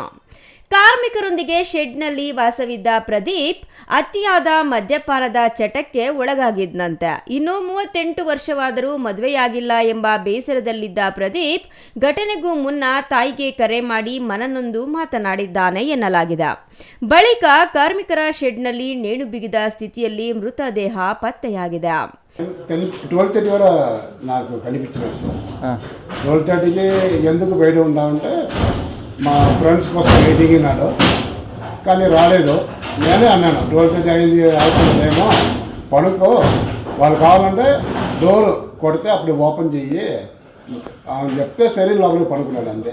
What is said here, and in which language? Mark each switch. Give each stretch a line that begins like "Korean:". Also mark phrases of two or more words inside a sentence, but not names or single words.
Kannada: ಕಾರ್ಮಿಕರೊಂದಿಗೆ ಶೆಡ್ನಲ್ಲಿ ವಾಸವಿದ್ದ ಪ್ರದೀಪ್ ಅತಿಯಾದ ಮದ್ಯಪಾನದ ಚಟಕ್ಕೆ ಒಳಗಾಗಿದ್ನಂತೆ. ಇನ್ನು 38 ವರ್ಷವಾದರೂ ಮದುವೆಯಾಗಿಲ್ಲ ಎಂಬ ಬೇಸರದಲ್ಲಿದ್ದ ಪ್ರದೀಪ್ ಘಟನೆಗೂ ಮುನ್ನ ತಾಯಿಗೆ ಕರೆ ಮಾಡಿ ಮನನೊಂದು ಮಾತನಾಡಿದ್ದಾನೆ ಎನ್ನಲಾಗಿದೆ. ಬಳಿಕ ಕಾರ್ಮಿಕರ ಶೆಡ್ನಲ್ಲಿ ನೇಣು ಬಿಗಿದ ಸ್ಥಿತಿಯಲ್ಲಿ ಮೃತದೇಹ పత్తయాಗಿದೆ.
Telugu: 12:30 వరకు నాకు కనిపించినాడు సార్. 12:30కి ఎందుకు బయట ఉన్నామంటే మా ఫ్రెండ్స్ కోసం వెయిటింగ్ ఉన్నాడు, కానీ రాలేదు. నేనే అన్నాను 12:30 అయింది అవుతుందేమో, పడుకో, వాళ్ళు కావాలంటే డోర్ కొడితే అప్పుడు ఓపెన్ చెయ్యి అని చెప్తే సరే లోపలికి పడుకున్నాడు అంతే.